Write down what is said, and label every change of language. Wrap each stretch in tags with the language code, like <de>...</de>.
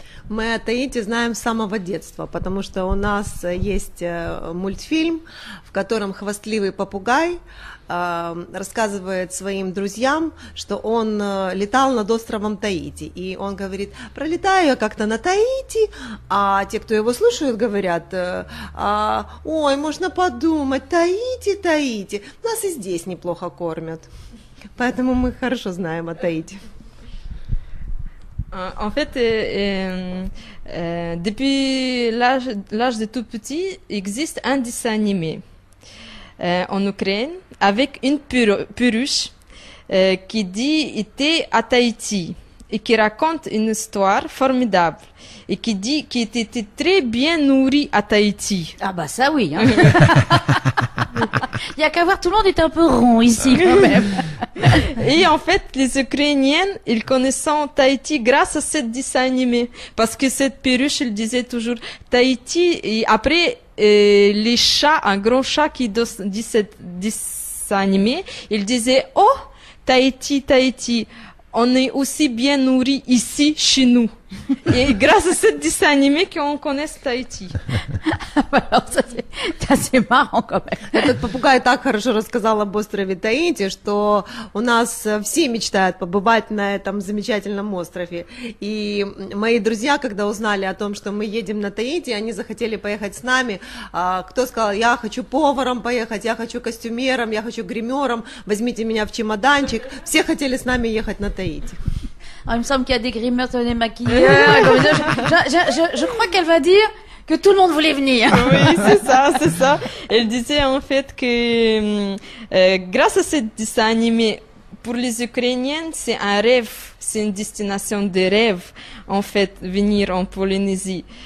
<ru>Мы о Таити знаем с самого детства, потому что у нас есть мультфильм, в котором хвастливый попугай рассказывает своим друзьям, что он летал над островом Таити. И он говорит: пролетаю я как-то на Таити, а те, кто его слушают, говорят: ой, можно подумать, Таити, Таити, нас и здесь неплохо кормят. Поэтому мы хорошо знаем о Таити.</ru> <fr>En fait, depuis l'âge de tout petit, existe un dessin animé en Ukraine avec une perruche qui dit était à Tahiti et qui raconte une histoire formidable et qui dit qu'il était très bien nourri à Tahiti. Ah bah ça oui. Hein. Il y a qu'à voir, tout le monde est un peu rond ici quand même. Et en fait, les Ukrainiennes, ils connaissent Tahiti grâce à ce dessin animé. Parce que cette perruche, il disait toujours Tahiti. Et après, les chats, un grand chat qui dit ce dessin animé, il disait: oh, Tahiti, Tahiti, on est aussi bien nourri ici, chez nous. Et grâce à ce dessin animé qu'on connaît Tahiti. Alors, ça, c'est assez marrant quand même.</fr> <ru>Этот попугай так хорошо рассказал об острове Таити, что у нас все мечтают побывать на этом замечательном острове. И мои друзья, когда узнали о том, что мы едем на Таити, они захотели поехать с нами. Кто сказал: я хочу поваром поехать, я хочу костюмером, я хочу гримером, возьмите меня в чемоданчик. Все хотели с нами ехать на Таити.</ru> <fr>Alors, il me semble qu'il y a des grimeurs, des maquilleurs. Je crois qu'elle va dire que tout le monde voulait venir. Oui, c'est ça. Elle disait en fait que grâce à ce dessin animé, pour les Ukrainiennes, c'est un rêve, c'est une destination de rêve, en fait, venir en Polynésie.</fr>